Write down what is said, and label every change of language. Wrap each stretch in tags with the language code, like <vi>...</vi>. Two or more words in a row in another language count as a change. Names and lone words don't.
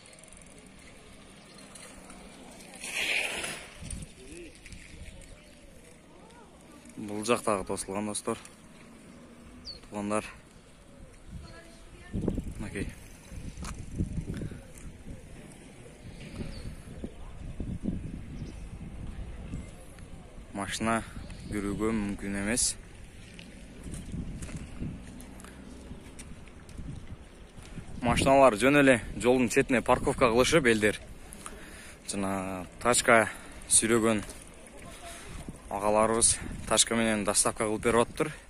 <kk>Бұл жақтағы тосылған, достар. Туғандар. Окей. Машина жүруге мүмкін емес.</kk> <ky>Машиналар жөн эле жолдун четине парковка кылышып элдер. Жана тачка сүйрөгөн агаларыбыз тачка менен доставка кылып берип атыптыр.</ky>